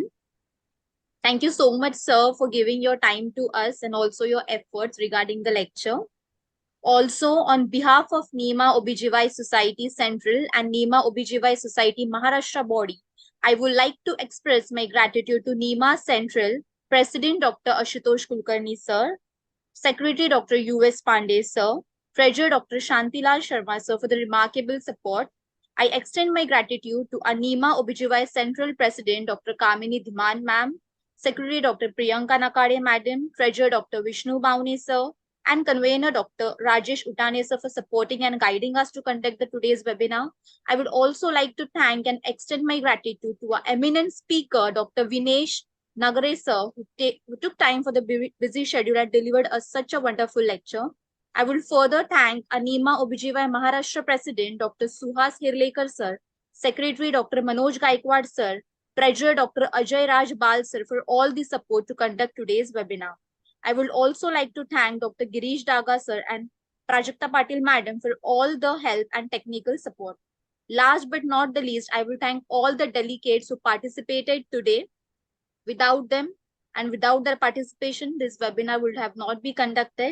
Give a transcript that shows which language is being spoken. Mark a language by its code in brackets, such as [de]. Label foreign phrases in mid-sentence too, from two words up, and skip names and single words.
[en] Thank you so much, sir, for giving your time to us and also your efforts regarding the lecture. Also, on behalf of NIMA OBGY Society Central and NIMA OBGY Society Maharashtra body, I would like to express my gratitude to NIMA Central President Dr. Ashutosh Kulkarni sir, Secretary Dr. U.S. Pandey sir, Treasurer Dr. Shantilal Sharma sir for the remarkable support. I extend my gratitude to NIMA OBGY Central President Dr. Kamini Dhiman ma'am, Secretary Dr. Priyanka Nakade madam, Treasurer Dr. Vishnu Baune sir, and convener Dr. Rajesh Utane sir for supporting and guiding us to conduct the today's webinar. I would also like to thank and extend my gratitude to our eminent speaker, Dr. Vinesh Nagare sir, who took time for the busy schedule and delivered us such a wonderful lecture. I will further thank NIMA OBGY Maharashtra President Dr. Suhas Hirlekar sir, Secretary Dr. Manoj Gaikwad sir, Treasurer Dr. Ajay Raj Bal sir for all the support to conduct today's webinar. I would also like to thank Dr. Girish Daga sir and Prajakta Patil madam for all the help and technical support. Last but not the least, I will thank all the delegates who participated today. Without them and without their participation, this webinar would have not been conducted.